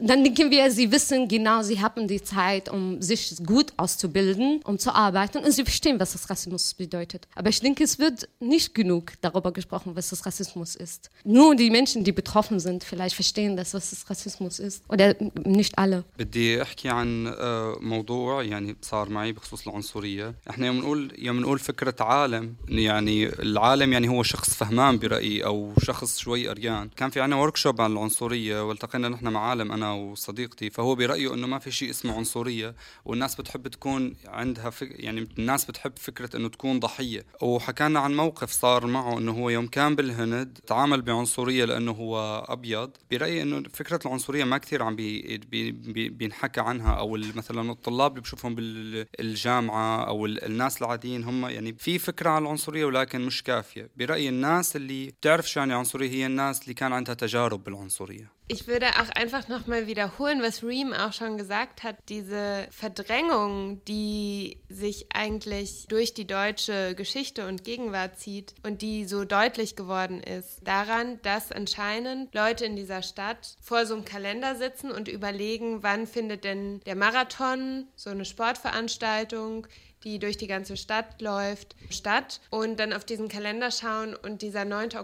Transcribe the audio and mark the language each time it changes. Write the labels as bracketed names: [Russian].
[German] Dann denken wir, sie wissen genau, sie haben die Zeit, um sich gut auszubilden, um zu arbeiten, und sie verstehen, was das Rassismus bedeutet. Aber ich denke, es wird nicht genug darüber gesprochen, was das Rassismus ist. Nur die Menschen, die betroffen sind, vielleicht verstehen, dass was das Rassismus ist, oder nicht alle. [Arabic] بدي احكي عن موضوع يعني صار معي بخصوص العنصريه. احنا يوم نقول فكره عالم, يعني العالم يعني هو شخص فهمان برايي او شخص شوي اريان. كان في عنا وركشوب عن العنصريه والتقينا نحن مع عالم انا وصديقتي, فهو برايه انه ما في شيء اسمه عنصريه, والناس بتحب تكون عندها يعني الناس بتحب فكره انه تكون ضحيه. وحكينا عن موقف صار معه انه هو يوم كان بالهند تعامل بعنصريه لانه هو ابيض. برأيي أنه فكرة العنصرية ما كثير عم بينحكى عنها, أو مثلا الطلاب اللي بشوفهم بالجامعة أو الناس العاديين هم يعني في فكرة عن العنصرية ولكن مش كافية. برأيي الناس اللي بتعرف شو يعني عنصرية هي الناس اللي كان عندها تجارب بالعنصرية. [German] Ich würde auch einfach nochmal wiederholen, was Reem auch schon gesagt hat, diese Verdrängung, die sich eigentlich durch die deutsche Geschichte und Gegenwart zieht und die so deutlich geworden ist, daran, dass anscheinend Leute in dieser Stadt vor so einem Kalender sitzen und überlegen, wann findet denn der Marathon, so eine Sportveranstaltung, die durch die ganze Stadt läuft, statt, und dann auf diesen Kalender schauen und dieser 9.